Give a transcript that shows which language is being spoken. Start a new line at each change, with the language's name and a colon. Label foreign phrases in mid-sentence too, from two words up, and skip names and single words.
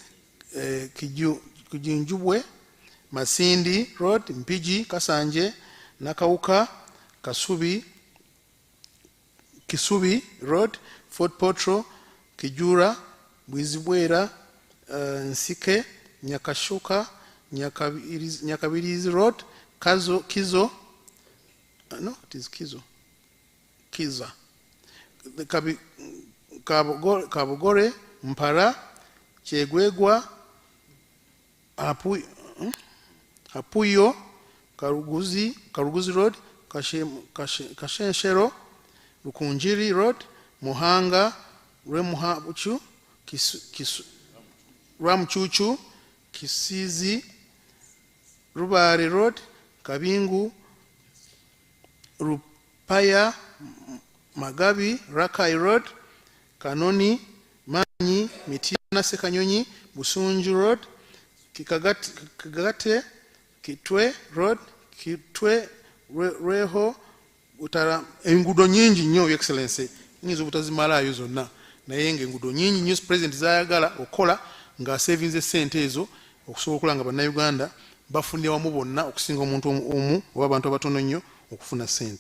Ganda: Kijinjubwe, Masindi Road, Mpigi, Kasanje, Nakawuka, Kisubi Road, Fort Potro, Kijura, Bwizibwera, Nsike, Nyakashuka, Nyakabirizi Road, Kizo,
English: no, it is Kiza,
Ganda: Kabogore, Mpara, Chegwegwa, Apuyo, Karuguzi Road, Kashenshero, Rukunjiri Road, Muhanga, Ramchuchu, Kisizi, Rubari Road, Kabingu, Rupaya, Magabi, Rakai Road, Kanoni, Manyi, Mitiana Sekanyonyi, Busunju Road, Kikagate, Kitwe Road, Kitwe Reho, Utara, engudo nyingi nnyo excellency nyinzo butazimalayo zonna naye engudo nyingi nnyo president zayagala okola nga savings sente ezo okusobola okulanga bannayuganda bafunye wamu bonna okusinga omuntu omu oba abantu abatono nnyo okufuna sente.